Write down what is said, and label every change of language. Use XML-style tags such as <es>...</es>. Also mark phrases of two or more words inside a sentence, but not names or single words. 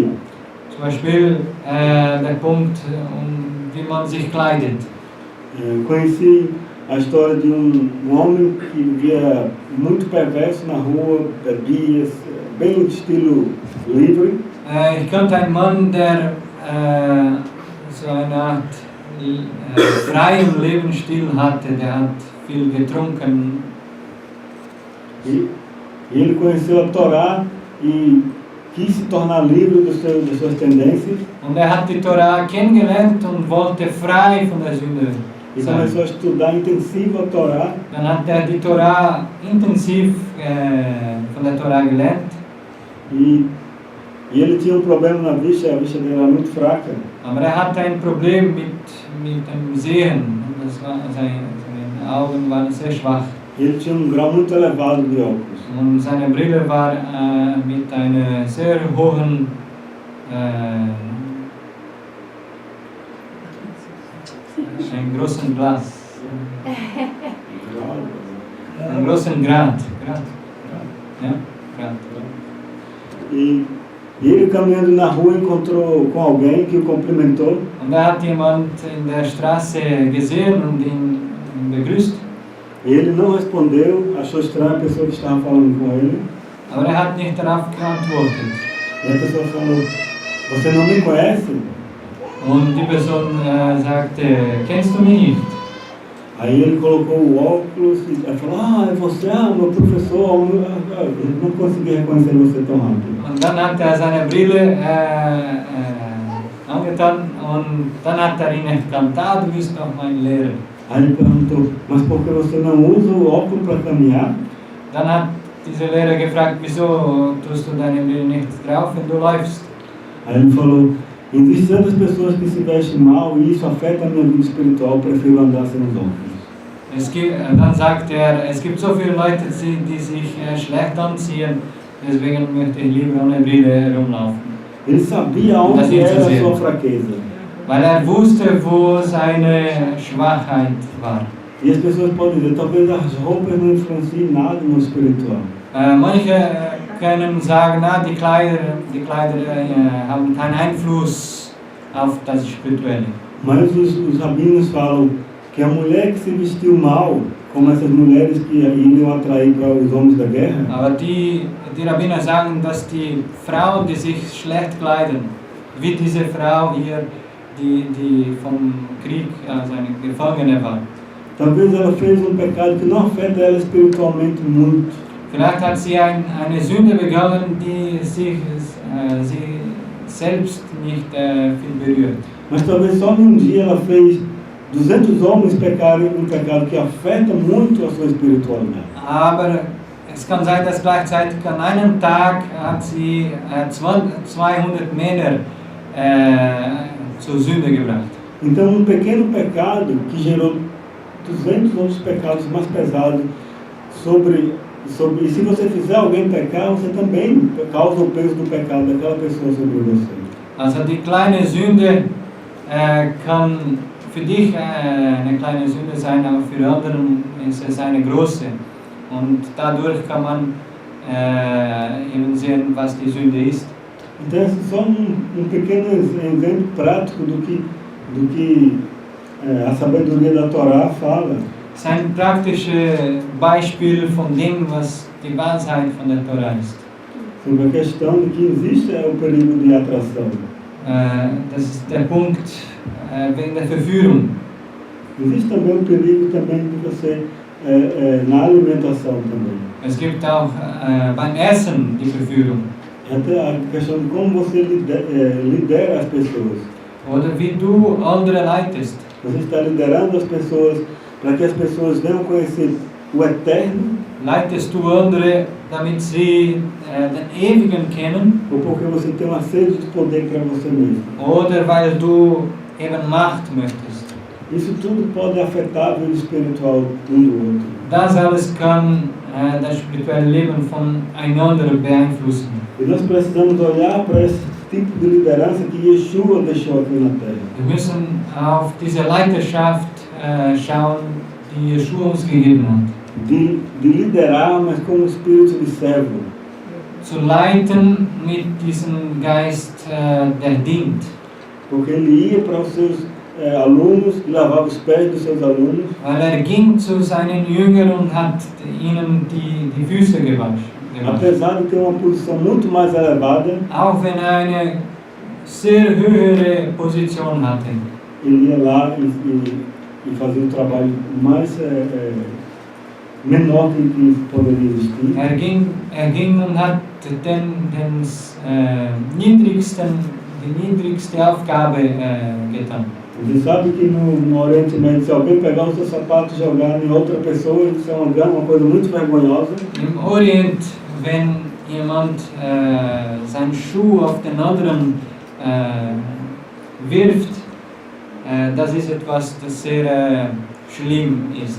<de>Zum Beispiel der Punkt, wie man sich kleidet.</de> <pt>Conheci a história de homem que vivia muito perverso na rua, bebia, bem estilo livre.</pt> <de>Ich kannte einen Mann, der so eine Art freien Lebensstil hatte, der hat viel getrunken.</de> <pt>E ele conheceu a Torá e quis se tornar livre das suas tendências.</pt> <de>Und hat die Torah kennengelernt und wollte frei von der Sünde</de> <pt>E</pt> <de>sein.</de> <pt>começou a estudar intensivo a Torá.</pt> <de>Dann hat die Torah intensiv von der Torah gelernt.</de> <pt>E ele tinha problema na vista, a vista dele era muito fraca.</pt> <de>Aber hatte ein Problem mit dem Sehen. Seine Augen waren sehr schwach.</de> <pt>Ele tinha grau muito elevado de óculos.</pt> <de>Und seine Brille war mit einer sehr hohen ein großen Glas. Ein großen Grad. Ja? Grad.</de> <pt>E ele caminhando na rua encontrou com alguém que o cumprimentou.</pt> <de>Und hat jemand in der Straße gesehen und ihn begrüßt.</de> <pt>Ele não respondeu, achou estranha a pessoa que estava falando com ele.</pt> <de>Aber hat nicht darauf geantwortet.</de> <pt>E a pessoa falou: "Você não me conhece?"</pt> <de>Und die Person sagte: "Kennst du mich nicht?"</de> <pt>Aí ele colocou o óculos e falou: "É você, meu professor." Eu não consegui reconhecer você tão rápido.</pt> <de>Und dann hat seine Brille angetan und dann hat ihn erkannt: "Du bist doch mein Lehrer."</de> <pt>Aí ele perguntou: "Mas por que você não usa o óculos para caminhar?"</pt> <de>Dann hat dieser Lehrer gefragt: "Wieso tust du deine Brille nicht drauf, wenn du läufst?"</de> <pt>Aí ele falou: "Existem tantas pessoas que se vestem mal e isso afeta a minha vida espiritual, eu prefiro andar sem os óculos."</pt> <de>Dann sagt es gibt so viele Leute, die sich schlecht anziehen, deswegen möchte ich lieber ohne Brille rumlaufen.</de> <pt>Ele sabia onde era a sua fraqueza.</pt> <de>Weil wusste, wo seine Schwachheit war.</de> <pt>E as pessoas podem dizer: talvez as roupas não influenciem nada no espiritual.</pt> <de>Manche können sagen, die Kleider haben keinen Einfluss auf das Spirituelle.</de> <pt>Mas os rabinos falam que a mulher que se vestiu mal, como essas mulheres que iriam atrair para os homens da guerra,</pt> <de>Aber die Rabbiner sagen, dass die Frauen, die sich schlecht kleiden, wie diese Frau hier, die vom Krieg, also eine Gefangene war.</de> <pt>talvez ela fez um pecado que não afeta ela espiritualmente muito.</pt> <de>Vielleicht hat sie eine Sünde begangen, die sie selbst nicht viel berührt.</de> <pt>Mas talvez só em um dia ela fez 200 homens pecarem um pecado que afeta muito a sua espiritualidade.</pt> <de>Aber es kann sein, dass gleichzeitig an einem Tag hat sie 200 Männer zur Sünde gebracht.</de> <pt>Então um pequeno pecado que gerou 200 outros pecados mais pesados e se você fizer alguém pecar, você também causa o peso do pecado daquela pessoa sobre você.</pt> <de>Also die kleine Sünde kann für dich eine kleine Sünde sein, aber für anderen ist es eine große. Und dadurch kann man eben sehen, was die Sünde ist.</de> <pt>Então esse é só um pequeno exemplo prático do que a sabedoria da Torá fala.</pt> <de>Es ist ein praktisches Beispiel von dem, was die Weisheit von der Torah ist.</de> <pt>Sobre a questão de que existe o perigo de atração.</pt> <de>Das ist der Punkt wegen der Verführung.</de> <pt>Existe também o perigo também de você na alimentação também.</pt> <de>Es gibt auch beim Essen die Verführung.</de> <pt>Até a questão de como você lidera as pessoas.</pt> <de>Oder wie du andere leitest.</de> <pt>Você está liderando as pessoas para que as pessoas venham conhecer o eterno.</pt> <de>Leitest du andere, damit sie den Ewigen kennen?</de> <pt>Ou porque você tem uma sede de poder para você mesmo.</pt> <de>Oder weil du eben Macht möchtest?</de> <pt>Isso tudo pode afetar a vida espiritual um do outro.</pt> <de>Das alles kann das spirituelle Leben voneinander beeinflussen.</de> <pt>E nós precisamos olhar para esse tipo de liderança que Yeshua deixou aqui na terra.</pt> <de>Wir müssen auf diese Leiterschaft schauen, die Yeshua uns gegeben hat.</de> <pt>De liderar, mas com um espírito de servo.</pt> <de>Zu leiten mit diesem Geist, der dient.</de> <pt>Porque ele ia para os seus alunos e lavava os pés dos seus alunos.</pt> <de>Weil ging zu seinen Jüngern und hat ihnen die Füße gewaschen.</de> <pt>Apesar de ter uma posição muito mais elevada,</pt> <de>Auch wenn eine sehr höhere Position hatte.</de> <pt>ele ia lá e fazia um trabalho mais menor que poderia existir.</pt> <de>Er ging und hat die niedrigste Aufgabe getan.</de> <pt>Você sabe que no Oriente Médio, se alguém pegar o seu sapato e jogar em outra pessoa, isso é uma coisa muito vergonhosa.</pt> <de>Im Orient, wenn jemand seinen Schuh auf den anderen wirft, das ist etwas, das sehr schlimm ist.</de>